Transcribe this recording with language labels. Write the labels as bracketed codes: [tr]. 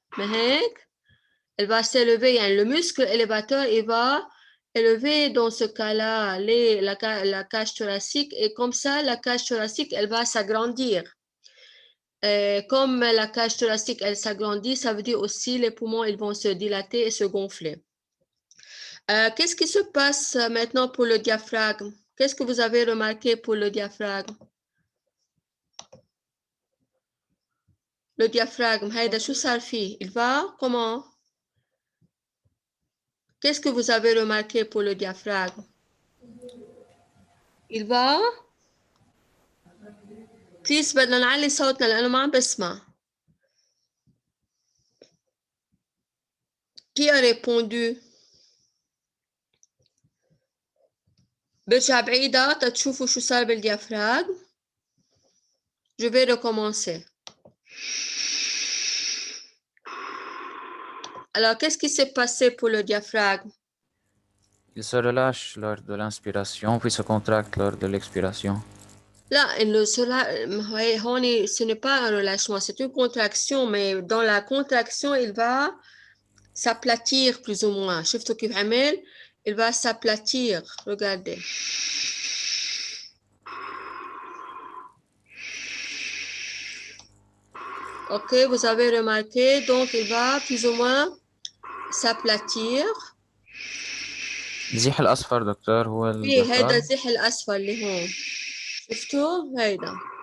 [fr] Mais elle va s'élever. Le muscle élévateur, il va élever dans ce cas-là la cage thoracique et comme ça, la cage thoracique, elle va s'agrandir. Comme la cage thoracique, elle s'agrandit, ça veut dire aussi les poumons, ils vont se dilater et se gonfler. Qu'est-ce qui se passe maintenant pour le diaphragme? Qu'est-ce que vous avez remarqué pour le diaphragme? [ar] Le diaphragme, هيدا شو صار فيه? [fr] Il va comment? Qu'est-ce que vous avez remarqué pour le diaphragme? Il va? [ar] Please بدنا نعلي صوتنا لأنه ما عم بسمع. [fr] Qui a répondu? [ar] برجع بعيدة تشوفوا شو صار بالديافراغم. [fr] Je vais recommencer. Alors, qu'est-ce qui s'est passé pour le diaphragme? Il se relâche lors de l'inspiration, puis se contracte lors de l'expiration. Là, ce n'est pas un relâchement, c'est une contraction, mais dans la contraction, il va s'aplatir plus ou moins. [ar] شفتوا كيف عمل? [fr] Il va s'aplatir. Regardez. Ok, vous avez remarqué, donc il va plus ou moins s'aplatir. [ar] الزيح الأصفر دكتور هو في هيدا الديافراغم. الزيح الأصفر اللي هون شفتوا هيدا.